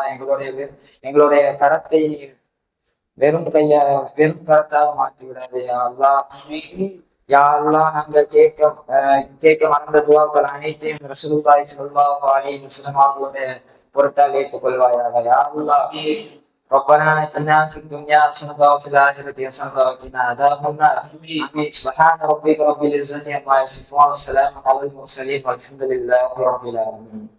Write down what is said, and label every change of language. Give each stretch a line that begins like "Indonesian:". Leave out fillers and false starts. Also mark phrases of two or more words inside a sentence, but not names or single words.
Tamil: எங்களுடைய கரத்தை நீ வெறும் கரத்தாக மாற்றி விடாதே
Arabic: يا الله. يا الله,
Tamil: நாங்கள் கேட்க மறந்த துவாக்கள் அனைத்தையும்
Arabic: رسول الله صلى الله عليه وسلم
Tamil: அவர்களுடைய பொருட்டால் ஏற்றுக்கொள்வாயாக
Arabic: يا الله. ربنا آتنا في الدنيا حسنة وفي الآخرة حسنة وقنا عذاب النار. آمين. سبحان ربك رب العزة عما يصفون وسلام على المرسلين والحمد لله رب العالمين.